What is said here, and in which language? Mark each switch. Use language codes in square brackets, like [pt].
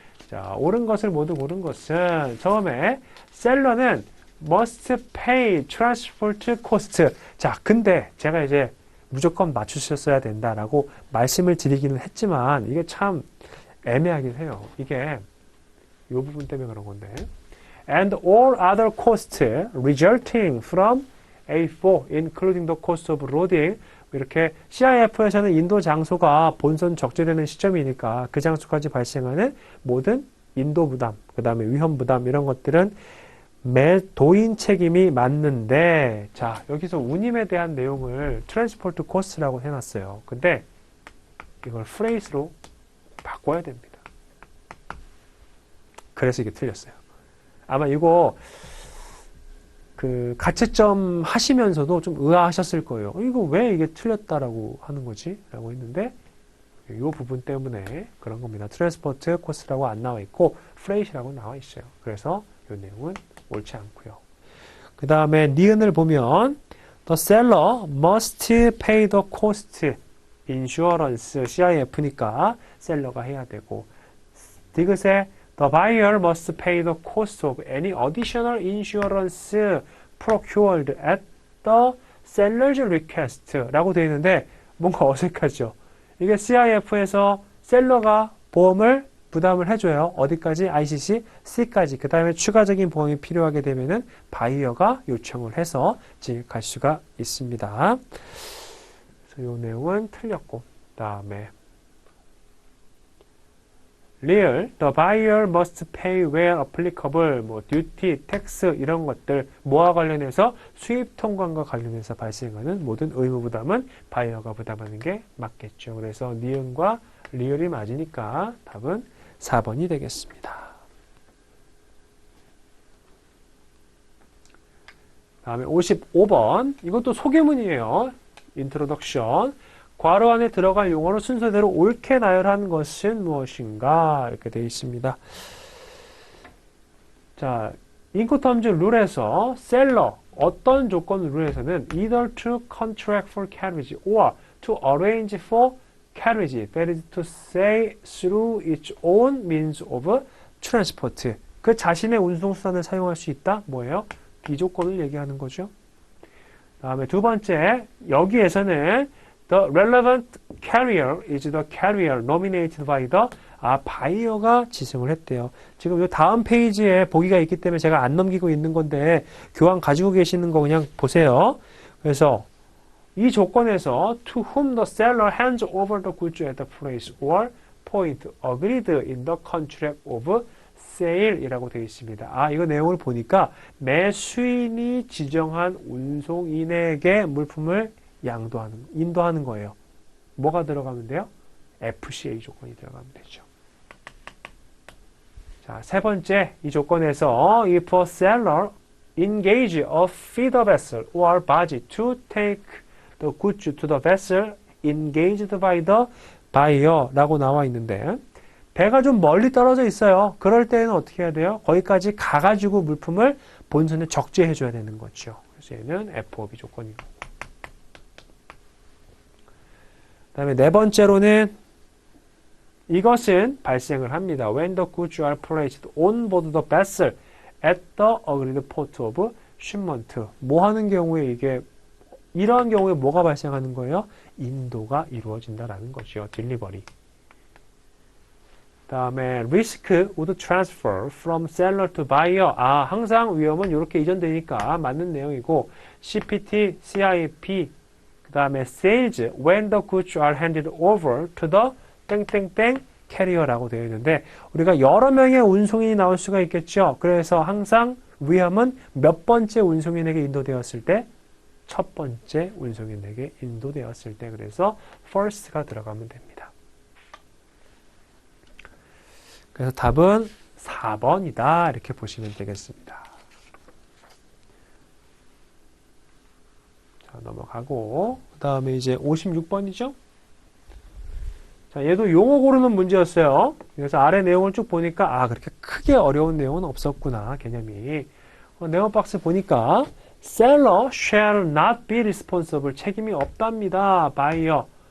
[ko] 자, 옳은 것을 모두 고른 것은 처음에 셀러는 [en] must pay transport cost. [ko] 자, 근데 제가 이제 무조건 맞추셨어야 된다라고 말씀을 드리기는 했지만 이게 참 애매하긴 해요. 이게 이 부분 때문에 그런 건데. [en] And all other costs resulting from A4, including the cost of loading. [ko] 이렇게 CIF에서는 인도 장소가 본선 적재되는 시점이니까 그 장소까지 발생하는 모든 인도 부담, 그 다음에 위험 부담 이런 것들은 매 도인 책임이 맞는데, 자, 여기서 운임에 대한 내용을 트랜스포트 코스트라고 해놨어요. 근데 이걸 프레이스로 바꿔야 됩니다. 그래서 이게 틀렸어요. 아마 이거 그 가채점 하시면서도 좀 의아하셨을 거예요. 이거 왜 이게 틀렸다라고 하는 거지? 라고 했는데 이 부분 때문에 그런 겁니다. 트랜스포트 코스트라고 안 나와 있고 프레이트라고 나와 있어요. 그래서 이 내용은 옳지 않고요. 그 다음에 니은을 보면 [en] The seller must pay the cost insurance [ko] CIF니까 셀러가 해야 되고 디귿에 [en] The buyer must pay the cost of any additional insurance procured at the seller's request [ko] 라고 되어 있는데 뭔가 어색하죠. 이게 CIF에서 셀러가 보험을 부담을 해줘요. 어디까지? ICC C까지. 그 다음에 추가적인 보험이 필요하게 되면은 바이어가 요청을 해서 진입할 수가 있습니다. 그래서 이 내용은 틀렸고, 그 다음에 real, [en] the buyer must pay where applicable, [ko] 뭐 duty, tax 이런 것들 뭐와 관련해서 수입 통관과 관련해서 발생하는 모든 의무 부담은 바이어가 부담하는 게 맞겠죠. 그래서 니은과 리얼이 맞으니까 답은 4번이 되겠습니다. 다음에 55번. 이것도 소개문이에요. 인트로덕션. 괄호 안에 들어갈 용어를 순서대로 옳게 나열한 것은 무엇인가? 이렇게 되어 있습니다. 자, 인코텀즈 룰에서 셀러, 어떤 조건 룰에서는 [en] either to contract for carriage or to arrange for carriage, that is to say through its own means of transport. [ko] 그 자신의 운송수단을 사용할 수 있다? 뭐예요? 이 조건을 얘기하는 거죠. 다음에 두 번째, 여기에서는 [en] the relevant carrier is the carrier nominated by the [ko] 바이어가 지정을 했대요. 지금 이 다음 페이지에 보기가 있기 때문에 제가 안 넘기고 있는 건데 교환 가지고 계시는 거 그냥 보세요. 그래서 이 조건에서 [en] to whom the seller hands over the goods at the place or point agreed in the contract of sale [ko] 이라고 되어 있습니다. 이거 내용을 보니까 매수인이 지정한 운송인에게 물품을 인도하는 거예요. 뭐가 들어가면 돼요? FCA 조건이 들어가면 되죠. 자, 세 번째, 이 조건에서 [en] if a seller engage a feeder vessel or barge to take the goods to the vessel engaged by the buyer [ko] 라고 나와 있는데 배가 좀 멀리 떨어져 있어요. 그럴 때는 어떻게 해야 돼요? 거기까지 가가지고 물품을 본선에 적재해 줘야 되는 거죠. 그래서 얘는 FOB 조건이고. 그 다음에 네 번째로는 이것은 발생을 합니다. [en] When the goods are placed on board the vessel at the agreed port of shipment. [ko] 뭐 하는 경우에 이러한 경우에 뭐가 발생하는 거예요? 인도가 이루어진다라는 거죠. 딜리버리. 다음에 [en] risk would transfer from seller to buyer. [ko] 항상 위험은 이렇게 이전되니까 맞는 내용이고 CPT, CIP, 그 다음에 [en] sales when the goods are handed over to the [ko] 땡땡땡 캐리어라고 되어 있는데 우리가 여러 명의 운송인이 나올 수가 있겠죠. 그래서 항상 위험은 몇 번째 운송인에게 인도되었을 때? 첫 번째 운송인에게 인도되었을 때. 그래서 first가 들어가면 됩니다. 그래서 답은 4번이다. 이렇게 보시면 되겠습니다. 자, 넘어가고 그 다음에 이제 56번이죠. 자, 얘도 용어 고르는 문제였어요. 그래서 아래 내용을 쭉 보니까 그렇게 크게 어려운 내용은 없었구나. 개념이. 네모 박스 보니까 [en] seller shall not be responsible. [ko] 책임이 없답니다. [en] buyer